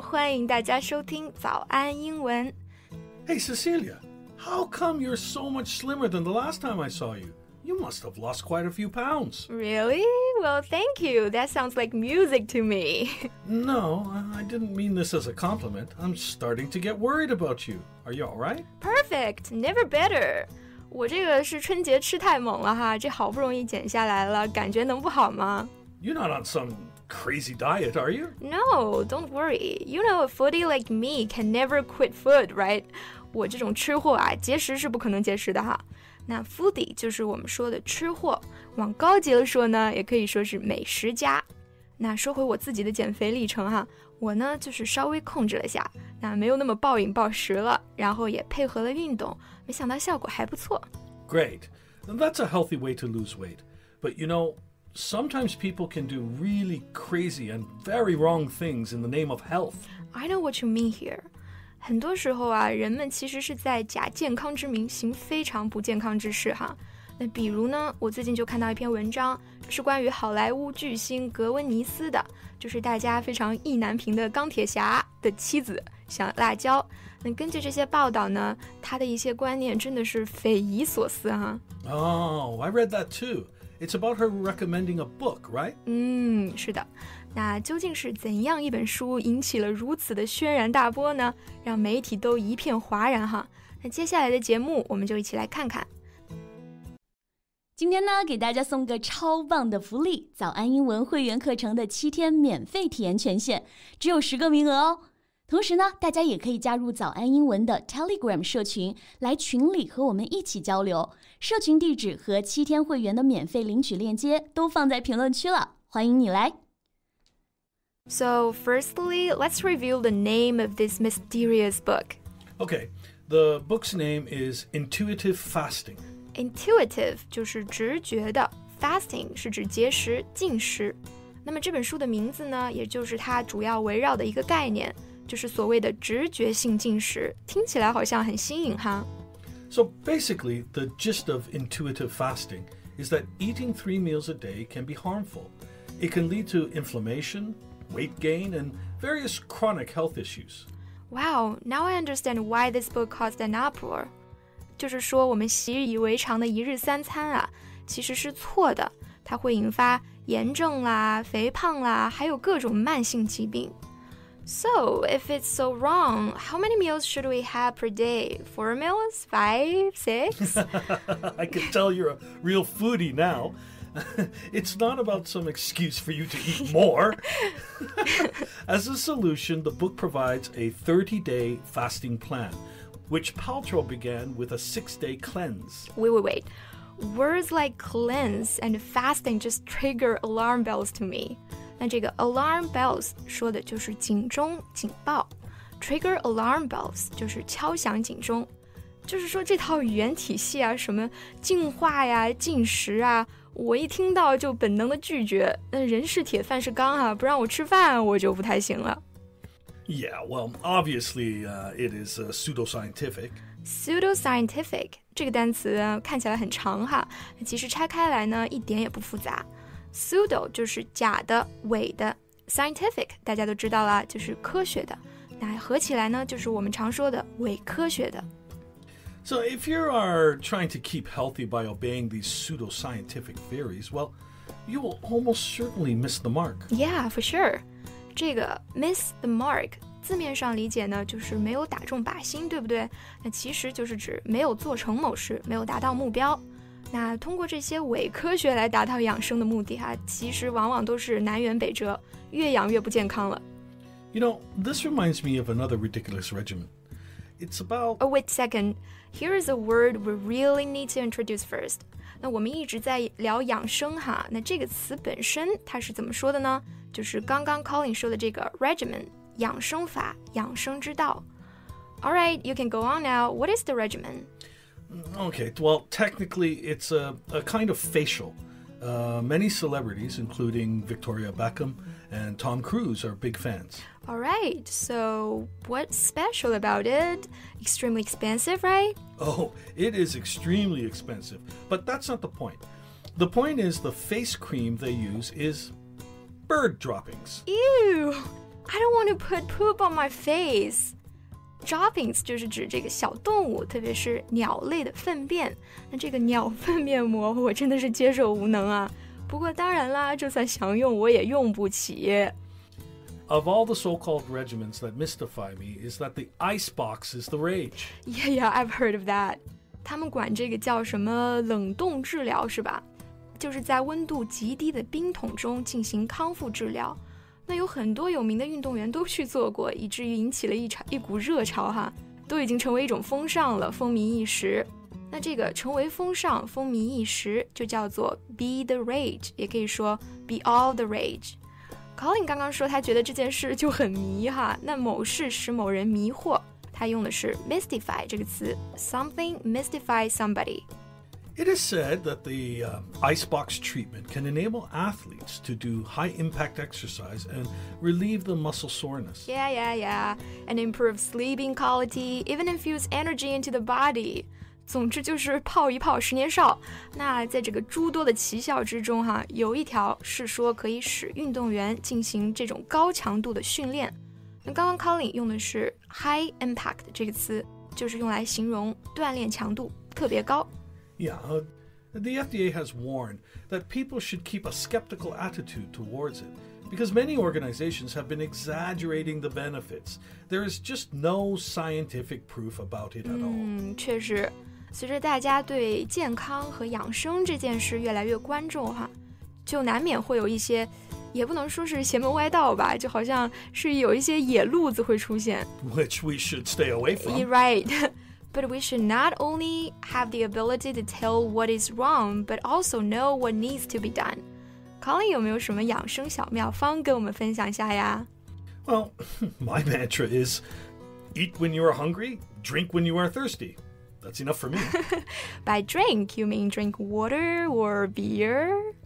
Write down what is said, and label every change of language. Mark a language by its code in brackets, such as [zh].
[zh] 欢迎大家收听早安英文。 [en] Hey, Cecilia, how come you're so much slimmer than the last time I saw you? You must have lost quite a few pounds. Really? Well, thank you. That sounds like music to me. No, I didn't mean this as a compliment. I'm starting to get worried about you. Are you all right? Perfect. Never better. [zh] 我这个是春节吃太猛了哈，这好不容易减下来了，感觉能不好吗？ [en] You're not on some crazy diet, are you? No, don't worry. You know, a foodie like me can never quit food, right? [zh] 我这种吃货啊，节食是不可能节食的哈。那 foodie 就是我们说的吃货，往高级了说呢，也可以说是美食家。那说回我自己的减肥历程哈，我呢就是稍微控制了下，那没有那么暴饮暴食了，然后也配合了运动，没想到效果还不错。 [en] Great. That's a healthy way to lose weight. But you know, sometimes people can do really crazy and very wrong things in the name of health. I know what you mean here. [zh] 很多时候啊，人们其实是在假健康之名行非常不健康之事哈。那比如呢，我最近就看到一篇文章，是关于好莱坞巨星格温尼斯的，就是大家非常意难平的钢铁侠的妻子小辣椒。那根据这些报道呢，他的一些观念真的是匪夷所思哈。 [en] Oh, I read that too. It's about her recommending a book, right? [zh] 是的。那究竟是怎样一本书引起了如此的轩然大波呢？让媒体都一片哗然哈。那接下来的节目，我们就一起来看看。今天呢，给大家送个超棒的福利，早安英文会员课程的7天免费体验权限，只有10个名额哦。同时呢，大家也可以加入早安英文的 Telegram 社群，来群里和我们一起交流。社群地址和7天会员的免费领取链接都放在评论区了，欢迎你来。 [en] So, firstly, let's reveal the name of this mysterious book. Okay, the book's name is Intuitive Fasting.Intuitive [zh] 就是直觉的 ，fasting 是指节食、禁食。那么这本书的名字呢，也就是它主要围绕的一个概念，就是所谓的直觉性进食，听起来好像很新颖哈。 [en] So basically, the gist of intuitive fasting is that eating 3 meals a day can be harmful. It can lead to inflammation, weight gain, and various chronic health issues. Wow, now I understand why this book caused an uproar. [zh] 就是说我们习以为常的一日三餐啊，其实是错的，它会引发炎症啦、肥胖啦，还有各种慢性疾病。 [en] So, if it's so wrong, how many meals should we have per day? 4 meals? 5? 6? I can tell you're a real foodie now. It's not about some excuse for you to eat more. As a solution, the book provides a 30-day fasting plan.Which Paltrow began with a 6-day cleanse. Wait. Words like cleanse and fasting just trigger alarm bells to me. [zh] 那这个 alarm bells 说的就是警钟、警报。 [en] Trigger alarm bells [zh] 就是敲响警钟。就是说这套语言体系啊，什么净化呀、禁食啊，我一听到就本能的拒绝。那人是铁，饭是钢啊，不让我吃饭，我就不太行了。 [en] Yeah, well, obviously, it is pseudoscientific. [zh] Pseudoscientific 这个单词看起来很长哈，其实拆开来呢一点也不复杂。 Pseudo 就是假的、伪的 ，scientific 大家都知道啦，就是科学的。那合起来呢，就是我们常说的伪科学的。 [en] So if you are trying to keep healthy by obeying these pseudoscientific theories, well, you will almost certainly miss the mark. Yeah, for sure. [zh] 这个 [en] miss the mark [zh] 字面上理解呢，就是没有打中靶心，对不对？那其实就是指没有做成某事，没有达到目标。那通过这些伪科学来达到养生的目的哈，其实往往都是南辕北辙，越养越不健康了。 [en] You know, this reminds me of another ridiculous regimen. It's about... Oh, wait a second. Here is a word we really need to introduce first. [zh] 那我们一直在聊养生哈，那这个词本身它是怎么说的呢？就是刚刚 Colin 说的这个 regimen 养生法、养生之道。 [en] All right, you can go on now. What is the regimen? Okay, well, technically, it's a kind of facial. Many celebrities, including Victoria Beckham and Tom Cruise, are big fans. All right, so what's special about it? Extremely expensive, right? Oh, it is extremely expensive, but that's not the point. The point is the face cream they use is bird droppings. Ew, I don't want to put poop on my face. [zh] Droppings 就是指这个小动物，特别是鸟类的粪便。那这个鸟粪面膜我真的是接受无能啊。不过当然啦，就算想用我也用不起。 [en] Of all the so-called regimens that mystify me is that the icebox is the rage. Yeah, I've heard of that. [zh] 他们管这个叫什么冷冻治疗是吧？就是在温度极低的冰桶中进行康复治疗。那有很多有名的运动员都去做过，以至于引起了一股热潮哈，都已经成为一种风尚了，风靡一时。那这个成为风尚、风靡一时就叫做 [en] be the rage， [zh] 也可以说 [en] be all the rage。 [zh] Colin 刚刚说他觉得这件事就很迷哈，那某事使某人迷惑，他用的是 mystify 这个词 ， [en] something mystify somebody。 It is said that the icebox treatment can enable athletes to do high-impact exercise and relieve the muscle soreness. Yeah, and improve sleeping quality, even infuse energy into the body. [zh] 总之就是泡一泡10年少。那在这个诸多的奇效之中哈，有一条是说可以使运动员进行这种高强度的训练。那刚刚 Colin 用的是 high impact 这个词，就是用来形容锻炼强度特别高。 [en] Yeah, the FDA has warned that people should keep a skeptical attitude towards it because many organizations have been exaggerating the benefits. There is just no scientific proof about it at all. [zh] 确实，随着大家对健康和养生这件事越来越关注哈，就难免会有一些，也不能说是邪门歪道吧，就好像是有一些野路子会出现。 [en] Which we should stay away from. You're right. But we should not only have the ability to tell what is wrong, but also know what needs to be done. [zh] Colin 有没有什么养生小妙方跟我们分享一下呀？ [en] Well, my mantra is eat when you are hungry, drink when you are thirsty. That's enough for me. By drink, you mean drink water or beer?